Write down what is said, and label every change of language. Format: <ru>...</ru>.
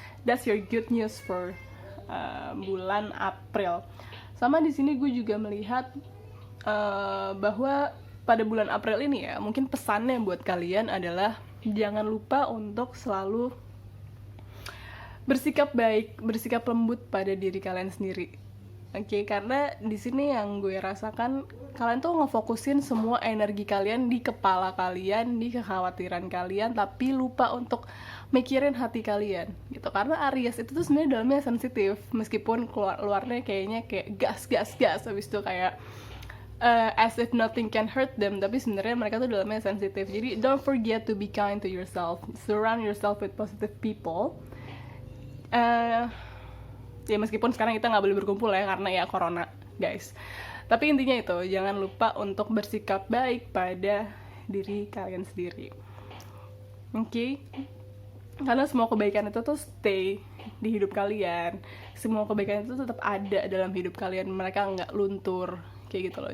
<en>That's your good news for</en> <id>bulan April. Sama di sini gue juga melihat bahwa pada bulan April ini ya, mungkin pesannya buat kalian adalah jangan lupa untuk selalu bersikap baik, bersikap lembut pada diri kalian sendiri. Oke, karena di sini yang gue rasakan kalian tuh ngefokusin semua energi kalian di kepala kalian, di kekhawatiran kalian, tapi lupa untuk mikirin hati kalian gitu. Karena Aries itu tuh sebenarnya dalamnya sensitif, meskipun luarnya kayaknya kayak gas, habis itu kayak</id> <en>as if nothing can hurt them,</en> <id>tapi sebenarnya mereka tuh dalamnya sensitif. Jadi</id> <en>don't forget to be kind to yourself, surround yourself with positive people.</en> <id>Ya meskipun sekarang kita nggak boleh berkumpul ya karena ya corona guys, tapi intinya itu jangan lupa untuk bersikap baik pada diri kalian sendiri, oke? Karena semua kebaikan itu tuh stay di hidup kalian, semua kebaikan itu tetap ada dalam hidup kalian, mereka nggak luntur kayak gitu loh.</id>